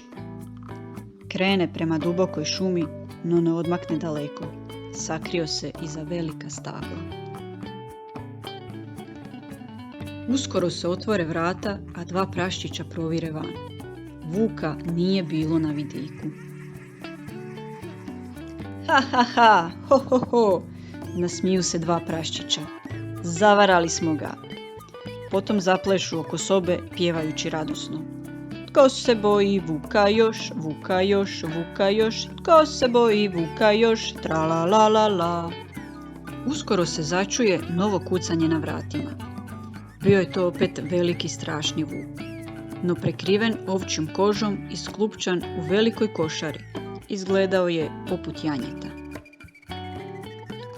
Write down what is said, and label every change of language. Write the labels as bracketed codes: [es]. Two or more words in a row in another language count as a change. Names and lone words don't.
[hr] Krene prema dubokoj šumi, no ne odmakne daleko. Sakrio se iza velika stabla. Uskoro se otvore vrata, a dva praščića provire van. Vuka nije bilo na vidiku. Ha, ha, ha, ho, ho, ho, nasmiju se dva praščića. Zavarali smo ga. Potom zaplešu oko sobe, pjevajući radosno. Tko se boji vuka još, vuka još, vuka još, tko se boji vuka još, tra la la la la. Uskoro se začuje novo kucanje na vratima. Bio je to opet veliki strašni vuk, no prekriven ovčjom kožom i sklupčan u velikoj košari. Izgledao je poput janjeta.